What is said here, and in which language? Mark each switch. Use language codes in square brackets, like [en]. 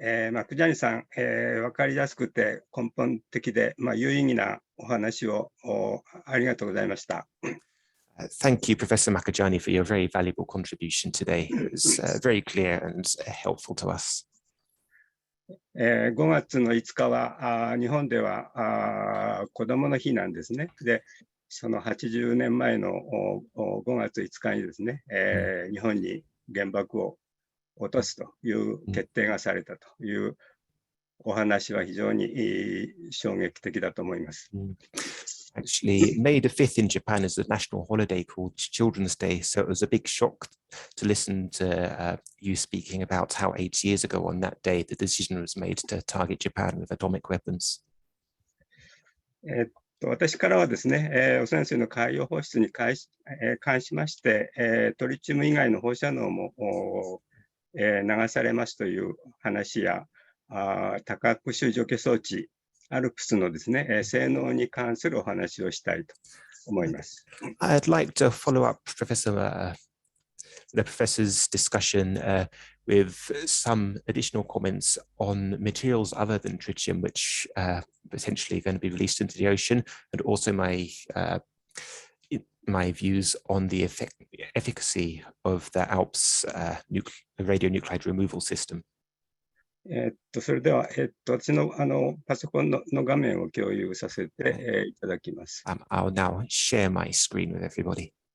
[ja] マクジャニさん、分かりやすくて根本的で、有意義なお話をありがとうございました。 [en] Thank you, Professor Makajani, for your very valuable contribution today. It was very clear and helpful to us. [ja] 5月の5日は日本では子どもの日なんですね。で、その80年前の5月5日にですね、日本に原爆を落とすという決定がされたというお話は非常に衝撃的だと思います。 [en] Actually, May the 5th in Japan is a national holiday called Children's Day, so it was a big shock to listen to you speaking about how 8 years ago on that day the decision was made to target Japan with atomic weapons. [ja] 私からはですね、汚染水の海洋放出に関しまして、トリチウム以外の放射能も流されますという話や、多角種除去装置、アルプスのですね、性能に関するお話をしたいと思います。 [en] I'd like to follow up the professor's discussion with some additional comments on materials other than tritium, which potentially going to be released into the ocean, and also my views on the efficacy of the ALPS radionuclide removal system. [ja] それでは、私のパソコンの画面を共有させていただきます。 [en] I'll now share my screen with everybody.